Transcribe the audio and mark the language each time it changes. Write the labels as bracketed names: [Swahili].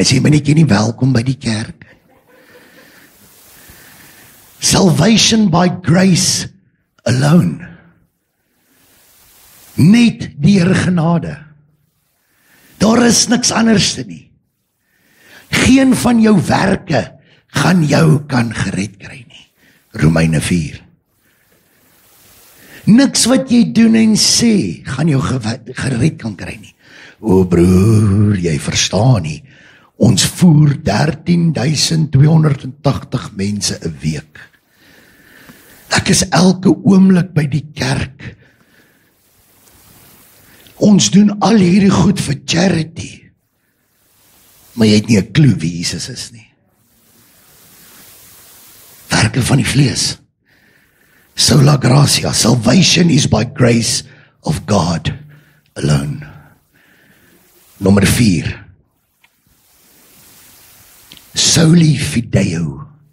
[Afrikaans] As jy my nie ken nie, welkom by die kerk. [English] Salvation by grace alone. [Afrikaans] Net deur genade. Daar is niks anders nie. Geen van jou werke gaan jou kan gered kry nie. Romeine 4. Niks wat jy doen en sê, gaan jou gered kan kry nie. O broer, jy verstaan nie. Ons voer 13.280 mense 'n week. Ek is elke oomblik by die kerk. Ons doen al hierdie goed vir charity. Maar jy het nie 'n klou wie Jesus is nie. Werke van die vlees. [English] Sola gratia, salvation is by grace of God alone. [Afrikaans] Nommer 4. [Latin] Soli fideo.